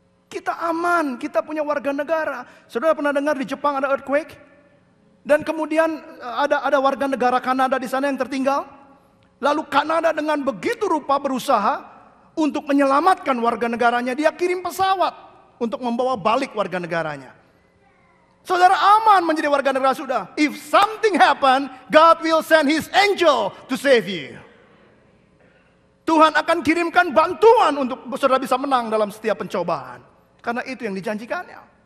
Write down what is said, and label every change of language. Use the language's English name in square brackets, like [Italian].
[Indonesian] Kita aman, kita punya warga negara. Saudara pernah dengar di Jepang ada earthquake? Dan kemudian ada warga negara Kanada di sana yang tertinggal. Lalu Kanada dengan begitu rupa berusaha untuk menyelamatkan warga negaranya. Dia kirim pesawat untuk membawa balik warga negaranya. Saudara aman menjadi warga negara sudah. [English] If something happen, God will send His angel to save you. [Indonesian] Tuhan akan kirimkan bantuan untuk saudara bisa menang dalam setiap pencobaan. Karena itu yang dijanjikannya.